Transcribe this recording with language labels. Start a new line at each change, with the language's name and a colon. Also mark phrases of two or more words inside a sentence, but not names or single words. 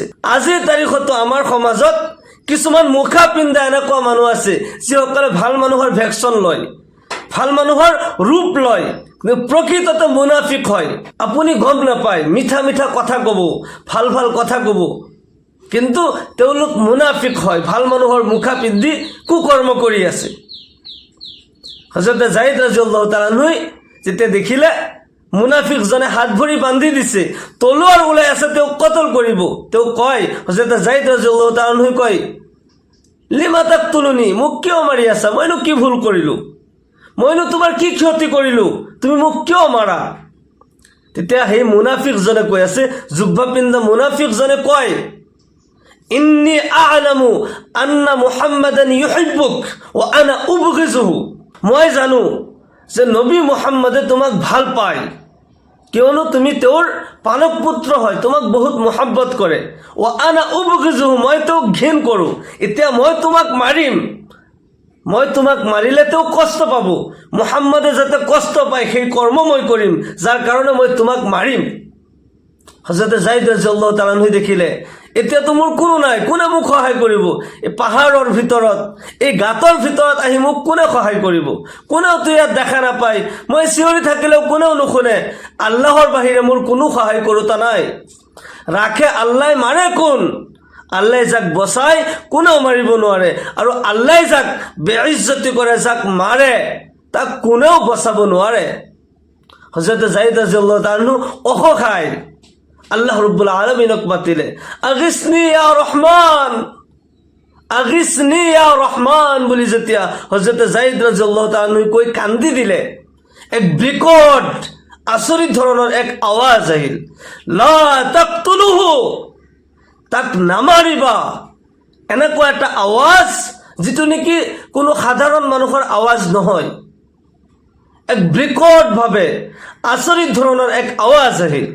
Assamese: আজিৰ তাৰিখতো আমাৰ সমাজত কিছুমান মুখা পিন্ধা এনেকুৱা মানুহ আছে যিসকলে ভাল মানুহৰ ভেকচন লয়, ভাল মানুহৰ ৰূপ লয়, কিন্তু প্ৰকৃততে মুনাফিক হয়। আপুনি গম নাপায়, মিঠা মিঠা কথা ক'ব, ভাল ভাল কথা ক'ব, কিন্তু তেওঁলোক মুনাফিক হয়, ভাল মানুহৰ মুখা পিন্ধি কুকৰ্ম কৰি আছে। হযৰতে জাইদ
Arabic: رضي الله تعالى عنه
Assamese: যেতিয়া দেখিলে মুনাফিকজনে হাত ভৰি বান্ধি দিছে, তলোৱাৰ ওলাই আছে, তেওঁক কতল কৰিব। তেওঁ কয়, হযৰতে জাইদ
Arabic: رضي الله تعالى عنه
Assamese: কয়,
Arabic: لما تقتلني,
Assamese: মোক কিয় মাৰি আছা, মইনো কি ভুল কৰিলো, মইনো তোমাৰ কি ক্ষতি কৰিলো, তুমি মোক কিয় মাৰা। তেতিয়া সেই মুনাফিকজনে কৈ আছে, জুব্বা পিন্ধা মুনাফিকজনে কয়,
Arabic: إني أعلم أن محمدا يحبك وأنا أبغضه,
Assamese: মই জানো যে নবী মুহাম্মাদে তোমাক ভাল পায়, কিয়নো তুমি তেওঁৰ পালক পুত্ৰ হয়, তোমাক বহুত মহব্বত কৰে।
Arabic: وأنا أبغضه,
Assamese: মই তেওঁক ঘৃণ কৰোঁ। এতিয়া মই তোমাক মাৰিম, মই তোমাক মাৰিলে তেওঁ কষ্ট পাব, মুহাম্মাদে যাতে কষ্ট পায় সেই কৰ্ম মই কৰিম, যাৰ কাৰণে মই তোমাক মাৰিম। হযৰতে জাইদ
Arabic: رضي الله تعالى عنه
Assamese: দেখিলে এতিয়াতো মোৰ কোনো নাই, কোনে মোক সহায় কৰিব, এই পাহাৰৰ ভিতৰত, এই গাঁতৰ ভিতৰত আহি মোক কোনে সহায় কৰিব, কোনেওতো ইয়াত দেখা নাপায়, মই চিঞৰি থাকিলেও কোনেও নুশুনে, আল্লাহৰ বাহিৰে মোৰ কোনো সহায় কৰোতা নাই।
Hindi: राखे अल्लाह, मारे कौन,
Assamese: আল্লাহ যাক বচায় কোনেও মাৰিব নোৱাৰে, আৰু আল্লাহ যাক বেইজ্জতি কৰে, যাক মাৰে তাক কোনেও বচাব নোৱাৰে। হযৰতে জাইদ
Arabic: رضي الله تعالى عنه
Assamese: অসহায়,
Arabic: الله رب العالمين
Assamese: মাতিলে,
Arabic: أغثني يا رحمن، أغثني يا رحمن
Assamese: বুলি যেতিয়া হযরতে জাইদ
Arabic: رضي الله تعالى عنه
Assamese: কৈ কান্দি দিলে, এক বিকট আচৰিত ধৰণৰ এক আৱাজ আহিল,
Arabic: لا تقتله,
Assamese: তাক নামাৰিবা। এনেকুৱা এটা আৱাজ যিটো নেকি কোনো সাধাৰণ মানুহৰ আৱাজ নহয়, এক বিকটভাৱে আচৰিত ধৰণৰ এক আৱাজ আহিল।